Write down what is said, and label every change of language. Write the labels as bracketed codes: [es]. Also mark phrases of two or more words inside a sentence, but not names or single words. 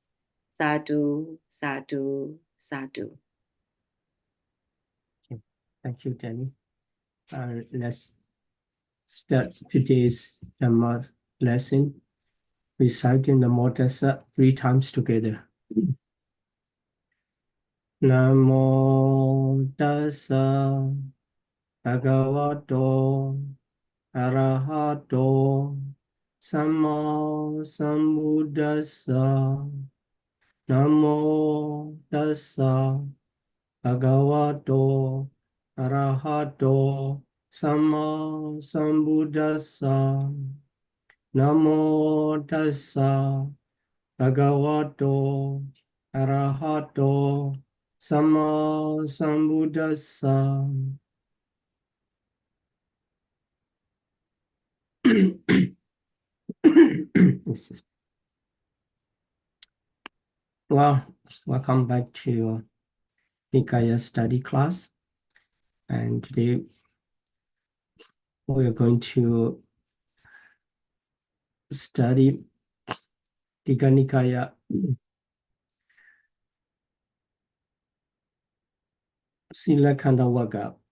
[pi] Sadhu, sadhu, sadhu. [en] Okay. Thank you, Danny. Let's start today's Dharma lesson, reciting the Modasa 3 times together. [pi] Namo tassa bhagavato arahato samma sambuddhassa. Namo tassa bhagavato arahato samma sambuddhassa. Namo tassa bhagavato arahato Sama Sambuddhassa. [en] Well, welcome back to Nikaya study class. And today we are going to study Digha Nikaya Sila Kanda Vaga.